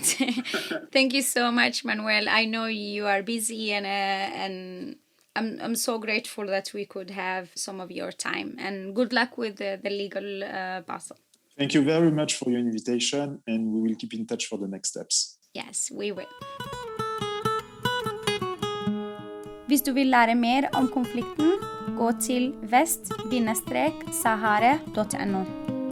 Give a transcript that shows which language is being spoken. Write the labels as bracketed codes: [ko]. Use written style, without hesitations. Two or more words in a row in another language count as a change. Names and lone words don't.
[en] Thank you so much, Manuel. I know you are busy, and I'm so grateful that we could have some of your time. And good luck with the legal battle. Thank you very much for your invitation, and we will keep in touch for the next steps. Yes, we will. [no] Hvis du vil lære mer om konflikten, gå til vest-sahara.no.